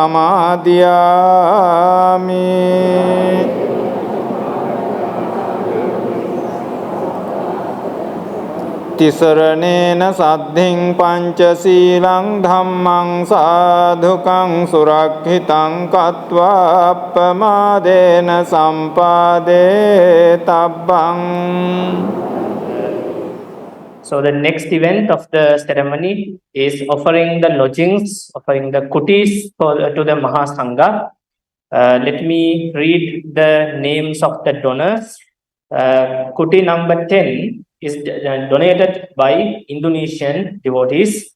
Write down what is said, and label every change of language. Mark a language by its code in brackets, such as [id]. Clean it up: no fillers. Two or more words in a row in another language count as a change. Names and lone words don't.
[pi] samadhiyami Tisaranena saddhiṃ pañcasīlaṃ dhammaṃ sādhukaṃ surakkhitāṃ kattvā appamādena sampādē tabbaṃ. [en] So the next event of the ceremony is offering the lodgings, offering the kutis to the [pi] Maha Sangha. [en] Let me read the names of the donors. Kuti number 10 is donated by Indonesian devotees.